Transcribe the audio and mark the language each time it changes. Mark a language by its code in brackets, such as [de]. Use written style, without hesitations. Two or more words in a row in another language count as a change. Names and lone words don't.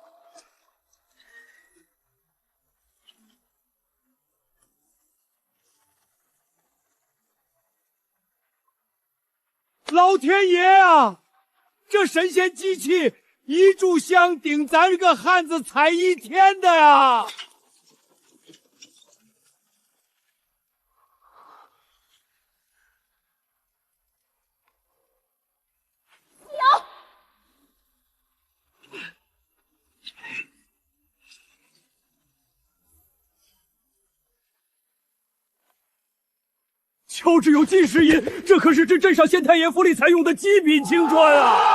[zh] 老天爺啊！這神仙機器一炷香頂咱個漢子踩一天的呀！有。乔治有金石银，這可是镇上县太爺府裡才用的極品青磚啊！